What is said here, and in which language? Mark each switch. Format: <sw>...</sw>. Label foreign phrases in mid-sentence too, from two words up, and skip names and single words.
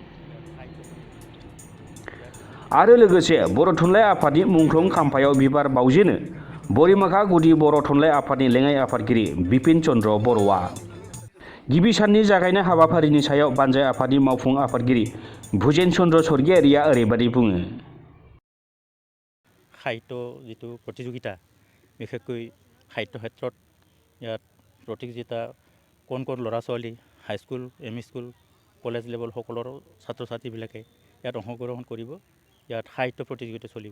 <brx>आरो लोगोसे बर' थुनलाइ आफादनि मुंख्लं खाम्फायाव बिबार बावजेनो बरिमाखा गुदि बर' थुनलाइ आफादनि लेङाइ आफादगिरि बिपिन चन्द्र बर'आ। गिबि साननि जागायनाय हाबाफारिनि सायाव बानजाय आफादनि मावफुं आफादगिरि भुजेन चन्द्र स्वर्गियारिया ओरैबादि बुङो।</brx> <as>সাহিত্য যিটো প্ৰতিযোগিতা বিশেষকৈ সাহিত্য ক্ষেত্ৰত ইয়াত প্ৰতিযোগিতা কোন ল'ৰা ছোৱালী</as> <en>high school M E school college level</en> <as>সকলোৰো ছাত্ৰ ছাত্ৰীবিলাকে ইয়াত অংশগ্ৰহণ কৰিব। ইয়াত সাহিত্য প্ৰতিযোগিতা চলিব।</as>